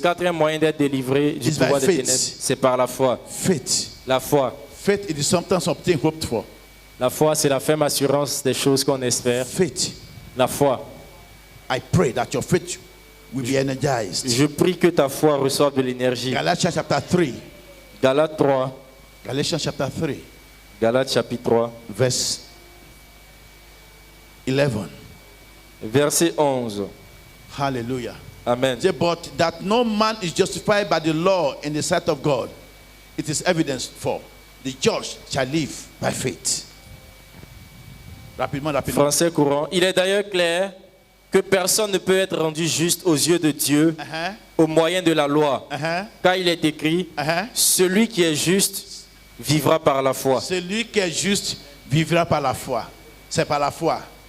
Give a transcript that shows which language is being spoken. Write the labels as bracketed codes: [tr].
[fr] quatrième moyen d'être délivré du [en] It's by [fr] pouvoir des [en] faith. [fr] ténèbres, c'est par la foi. [en] Faith. [fr] La foi. [en] Faith is something something hoped for. [fr] La foi, c'est la ferme assurance des choses qu'on espère. [en] Faith. [fr] La foi. [en] I pray that your faith will be energized. [fr] Je prie que ta foi reçoive de l'énergie. [en] Galatians chapter 3. [fr] Galates 3. [en] Galatians chapter 3. [fr] Galates chapitre 3. [en] Verse 11. [fr] Verset 11. Hallelujah. Amen. [en] Say, but that no man is justified by the law in the sight of God, it is evidence for the just shall live by faith. [fr] Rapidement, rapidement. Français courant. Il est d'ailleurs clair que personne ne peut être rendu juste aux yeux de Dieu au moyen de la loi. Car il est écrit, celui qui est juste vivra par la foi. Celui qui est juste vivra par la foi. C'est par la foi.